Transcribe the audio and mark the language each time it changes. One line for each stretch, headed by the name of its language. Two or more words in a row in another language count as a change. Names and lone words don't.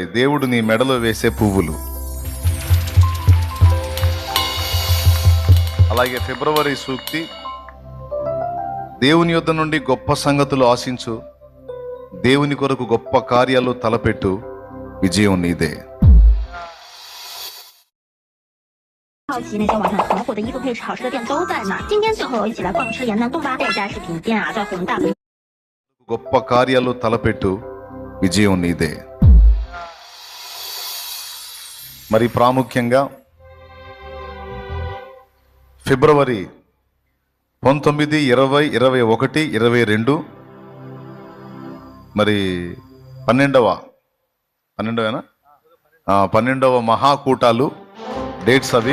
Telugu: దేవుడు నీ మెడలో వేసే పువ్వులు. అలాగే ఫిబ్రవరి సూక్తి, దేవుని యొద్ద నుండి గొప్ప సంగతులు ఆశించు, దేవుని కొరకు గొప్ప కార్యాలు తలపెట్టు, విజయం నీదే.
Chinese: 好奇那天晚上很火的衣服配好吃的店都在那儿。今天就和我一起来逛吃延南东八这家饰品店啊，在宏大的。
Telugu: గొప్ప కార్యాలు తలపెట్టు, విజయం నీదే. మరి ప్రాముఖ్యంగా ఫిబ్రవరి 19, 20, 21, 22, మరి 12వ మహాకూటాలు డేట్స్ అవి.